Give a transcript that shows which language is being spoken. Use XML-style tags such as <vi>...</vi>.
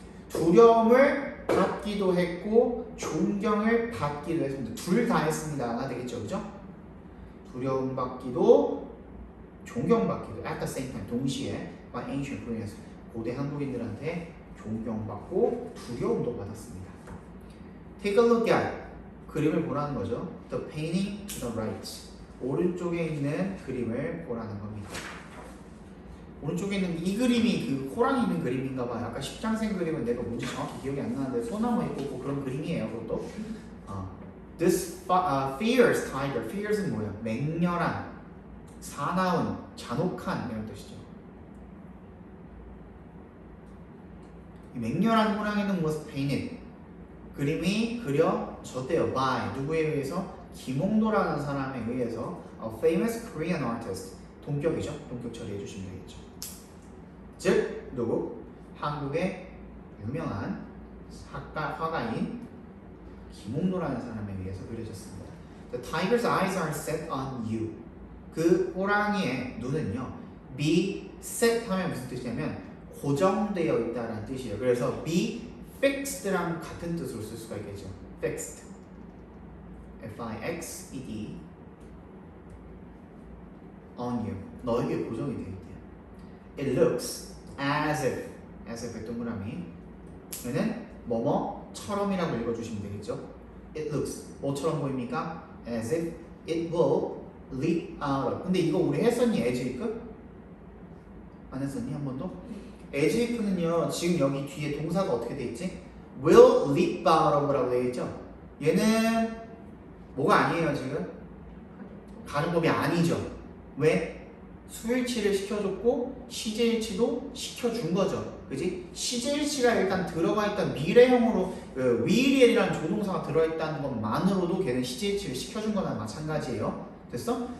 <ko>두려움을 받기도 했고 존경을 받기도 했습니다. 둘 다 했습니다가 되겠죠, 그죠? 두려움 받기도 존경받기도</ko> <en>at the same time</en> <ko>동시에</ko> <en>by ancient Koreans</en> <ko>고대 한국인들한테 존경받고 두려움도 받았습니다.</ko> <en>Take a look at</en> <ko>그림을 보라는 거죠.</ko> <en>The painting to the right</en> <ko>오른쪽에 있는 그림을 보라는 겁니다. 오른쪽에 있는 이 그림이 그 호랑이 있는 그림인가 봐요. 아까 십장생 그림은 내가 뭔지 정확히 기억이 안 나는데 소나무 있고 그런 그림이에요. 그것도.</ko> <en>This fierce tiger.</en> <ko>fierce는 뭐예요? 맹렬한, 사나운, 잔혹한 이런 뜻이죠. 이 맹렬한 호랑이는</ko> <en>was painted.</en> <ko>그림이 그려졌대요. by 누구에 의해서? 김홍도라는 사람에 의해서</ko> <en>a famous Korean artist.</en> <ko>동격이죠. 동격 처리해 주시면 되겠죠. 즉 누구? 한국의 유명한 화가인 김홍도라는 사람에 의해서 그려졌습니다.</ko> <en>The tiger's eyes are set on you.</en> <ko>그 호랑이의 눈은요, be set 하면 무슨 뜻이냐면 고정되어 있다라는 뜻이에요. 그래서 be fixed랑 같은 뜻으로 쓸 수가 있겠죠. fixed, F-I-X-E-D, on you, 너에게 고정이 되어 있대요. It looks as if의 동그라미, 얘는 뭐뭐처럼이라고 읽어주시면 되겠죠. It looks 뭐처럼 보입니까?</ko> <en>As if it will leap out of.</en> <ko>근데 이거 우리 했었니? as if? 안 했었니? 한 번도? as if는요 지금 여기 뒤에 동사가 어떻게 돼 있지? will leap out of라고 되어 있죠. 얘는 뭐가 아니에요 지금? 가정법이 아니죠. 왜? 수일치를 시켜줬고 시제일치도 시켜준 거죠. 그지? 시제일치가 일단 들어가 있던 미래형으로 will이라는 조동사가 들어있다는 것만으로도 걔는 시제일치를 시켜준 거나 마찬가지예요. 됐어?</ko>